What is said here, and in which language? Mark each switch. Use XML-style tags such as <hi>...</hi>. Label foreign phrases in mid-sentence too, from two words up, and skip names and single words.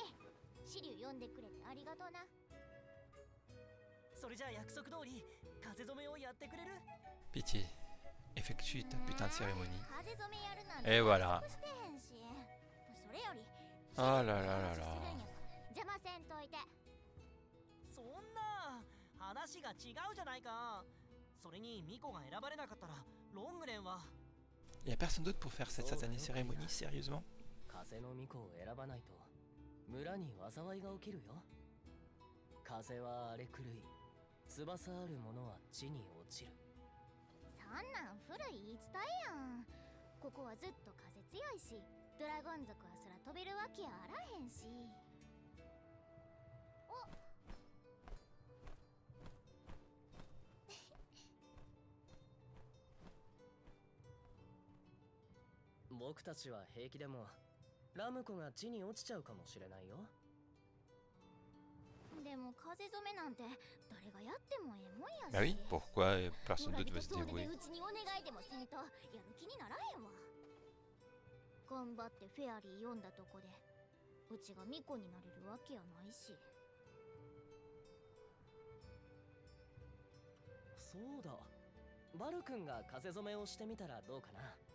<ja>シリュウ呼んでくれてありがとうな。それじゃあ約束通り風染めをやってくれる？</ja> <fr>Pitié, effectue ta putain de cérémonie.</fr> <ja>風染めやるなん</ja> <fr>Et voilà.</fr> <ja>約束してへんし。それより</ja> <fr>Oh là là là là.</fr> <ja>邪魔せんといて。そんな話が違うじゃないか。それにミコが選ばれなかったらロングレンは。</ja> <fr>Y a personne d'autre pour faire cette satanée cérémonie, sérieusement?</fr> <ja>風の巫女を選ばないと村に災いが起きるよ。風は荒れ狂い、翼あるものは地に落ちる。そんなん古い言い伝えやん。ここはずっと風強いし、ドラゴン族は空飛べるわけやあらへんし。お僕たちは平気でもラムコが地に落ちちゃうかもしれないよ。でも風染めなんて誰がやってもええもんやし。</ja> <fr>Bah oui, pourquoi personne</fr> <ja>村</ja> <fr>d'autre</fr> <ja>人</ja> <fr>va se</fr> <ja>総出で</ja> <fr>dévouer?</fr> <ja>うちにお願いでもせんとやる気にならへんわ。頑張ってフェアリー読んだとこでうちが巫女になれるわけやないし。そうだ、バル君が風染めをしてみたらどうかな。</ja>